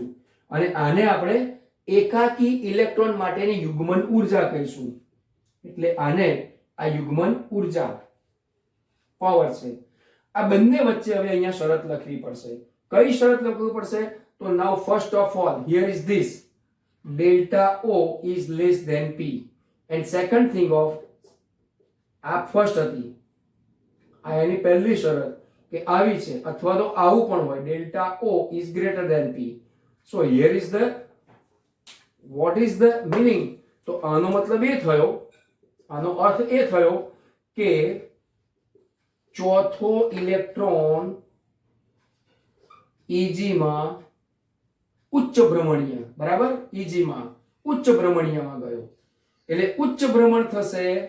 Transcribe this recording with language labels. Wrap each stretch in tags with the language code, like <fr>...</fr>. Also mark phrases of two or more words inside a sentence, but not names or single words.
<gu>અને આને આપણે એકાકી ઇલેક્ટ્રોન માટેની યુગ્મન ઉર્જા કહીશું. એટલે આને આ યુગ્મન ઉર્જા પાવર છે. આ બંને વચ્ચે હવે અહીંયા શરત લખવી પડશે. કઈ શરત લખવી પડશે? તો</gu> <en>now first of all here is this delta O is less than P, and second thing of</en> <gu>આ ફર્સ્ટ હતી, આ એની પહેલી શરત કે આવી છે, અથવા તો આવું પણ હોય</gu> <en>delta O is greater than P. so here is the what is the meaning?</en> <gu>તો આનો મતલબ એ થયો, આનો અર્થ એ થયો કે ચોથો ઇલેક્ટ્રોન EG માં ઉચ્ચ ભ્રમણીય, બરાબર, EG માં ઉચ્ચ ભ્રમણીયમાં ગયો, એટલે ઉચ્ચ ભ્રમણ થશે.</gu>